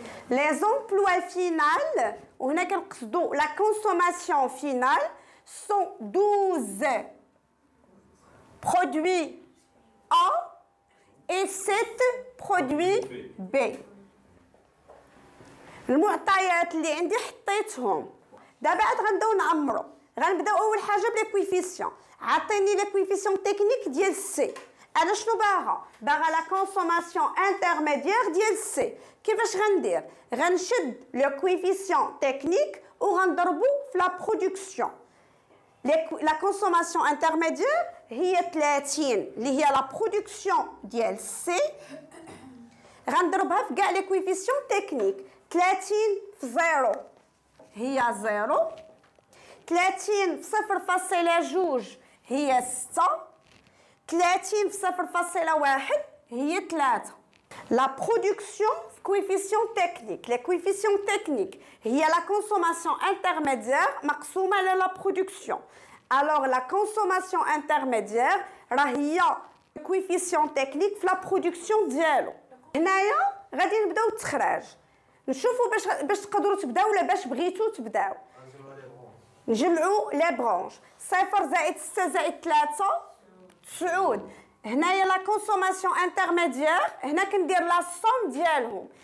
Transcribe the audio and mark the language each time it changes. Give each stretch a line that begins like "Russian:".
French: Les emplois finaux,
Arabic: وهنا كنقصدوا
French: la consommation finale, sont 12 produits A et 7 produits B.
Arabic: المعطيات اللي عندي حطيتهم دابا عاد غنبداو نعمرو. غنبداو اول حاجه بلي كويفيسيون. عطيني لي كويفيسيون تكنيك ديال سي. انا شنو باغا لا كونسوماسيون انترميديير ديال سي. كيفاش غندير؟ غنشد لو كويفيسيون تكنيك وغنضربو في لا برودكسيون. لا كونسوماسيون انترميديير هي 30 اللي هي لا برودكسيون ديال سي. غنضربها في كاع لي كويفيسيون تكنيك. 30 في 0 هي 0. 30 في 0.2 هي 6. 30 في 0.1 هي 3.
French: La production coefficient technique. Les coefficients techniques هي la consommation intermédiaire
Arabic: مقسومة على
French: la production. Alors la consommation intermédiaire
Arabic: راه هي
French: coefficient technique في la production ديالو.
Arabic: هنايا غادي نبداو التخراج. نشوفوا باش تقدروا تبداو ولا باش بغيتوا تبداو. نجمعوا لي برونش 0 زائد 6 زائد 3 9. هنايا لا كونسوماسيون انترميديير هنا كندير لا سوم ديالهم.